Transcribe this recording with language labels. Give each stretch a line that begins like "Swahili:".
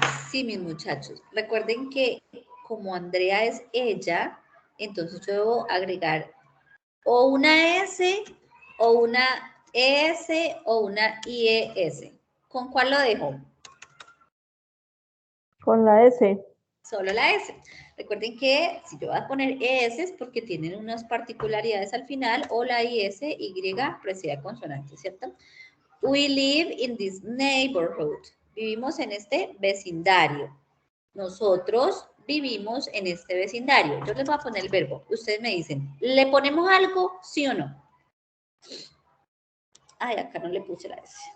Spanish: Sí, mis muchachos. Recuerden que como Andrea es ella, entonces yo debo agregar o una S, o una ES, o una IES. ¿Con cuál lo dejo? Con la S. Solo la S. Recuerden que si yo voy a poner ES es porque tienen unas particularidades al final, o la IS, Y precede consonante, ¿cierto?
English: We live in this neighborhood.
Spanish: Vivimos en este vecindario. Nosotros vivimos en este vecindario. Yo les voy a poner el verbo. Ustedes me dicen, ¿le ponemos algo, sí o no? Ay, acá no le puse la S.